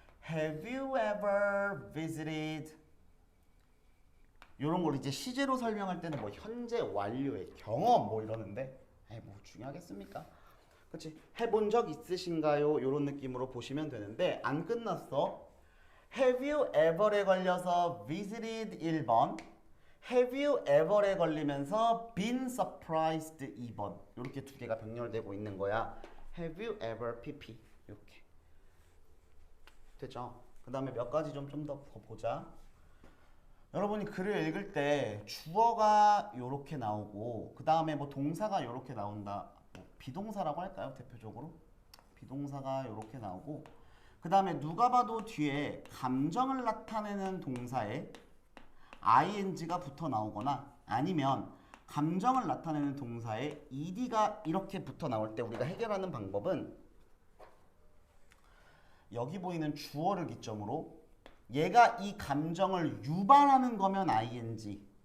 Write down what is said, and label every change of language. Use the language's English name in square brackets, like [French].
[English] Have you ever visited? [Korean] 요런 걸 이제 시제로 설명할 때는 뭐 현재 완료의 경험 뭐 이러는데 뭐 중요하겠습니까? 그치? 해본 적 있으신가요? 요런 느낌으로 보시면 되는데 안 끝났어. [English] Have you ever에 [Korean] 걸려서 [English] visited 1번, Have you ever에 [Korean] 걸리면서 [English] been surprised 2번. [Korean] 이렇게 두 개가 병렬되고 있는 거야. [English] Have you ever pp [Korean] 이렇게 되죠? 그 다음에 몇 가지 좀 더 보자. 여러분이 글을 읽을 때 주어가 이렇게 나오고 그 다음에 뭐 동사가 이렇게 나온다. 뭐 비동사라고 할까요? 대표적으로 비동사가 이렇게 나오고 그 다음에 누가 봐도 뒤에 감정을 나타내는 동사에 ing가 붙어 나오거나 아니면 감정을 나타내는 동사에 ed가 이렇게 붙어 나올 때 우리가 해결하는 방법은 여기 보이는 주어를 기점으로 얘가 이 감정을 유발하는 거면 ing,